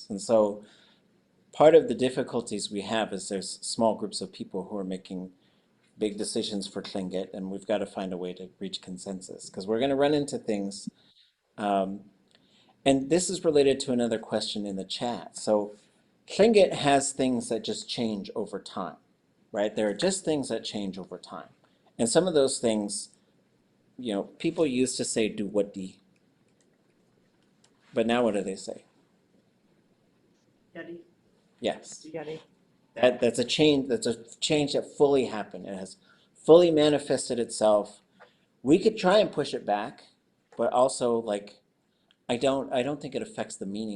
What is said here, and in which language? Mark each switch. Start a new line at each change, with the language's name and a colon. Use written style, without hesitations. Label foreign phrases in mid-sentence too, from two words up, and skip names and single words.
English: And so part of the difficulties we have is there's small groups of people who are making big decisions for Tlingit, and we've got to find a way to reach consensus because we're going to run into things. And this is related to another question in the chat. So Tlingit has things that just change over time, right? There are just things that change over time. And some of those things, you know, people used to say ʼaduwóosʼ, but now what do they say? Yeti. Yes. Yeti. That's a change that fully happened. It has fully manifested itself. We could try and push it back, but also like I don't think it affects the meaning.